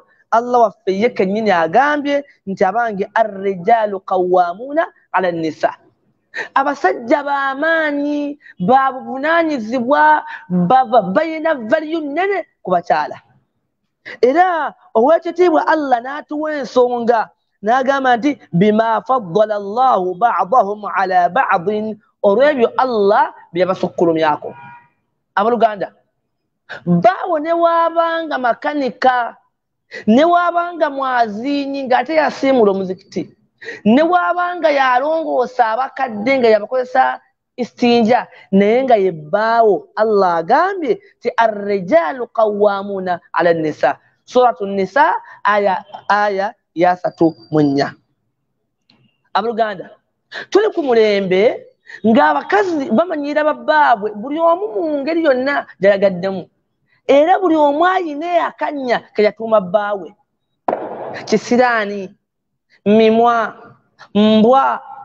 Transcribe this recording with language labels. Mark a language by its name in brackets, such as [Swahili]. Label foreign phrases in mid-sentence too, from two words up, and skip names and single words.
[Ganda] Allah waffe ye kennyini agambye nti abange [Arabic] الرجال قوامون على النساء. [Ganda] Abasajja b'amaanyi, ba buvunaanyizibwa, balina valiyu nnene ku bakyala. Era owekitiibwa Allah n'atuwa ensonga n'agamba nti [Arabic] بما فضل الله بعضهم على بعض, [Ganda] olw'ebyo Allah bye yabasukkulumyako. Abooluganda, baawo ne waabanga makanika, ne waabanga mwaziinyi ng'ate yasiimula omuzikiti, ne waabanga yalongoosa abakadde nga yabakozesa istinja, naye nga ye bbaawo. Allah agambye ti [Arabic] الرجال قوامون على النساء. [Ganda] Suratu Nisa aya ya 34. Abooluganda, tuli ku mulembe ng'abakazi bamanyira babbaabwe buli omu mu ngeri yonna gyayagaddemu. Era buli omu ayina akannya ke yatuuma bbaawe: kisiraani, mimwa, mbwa.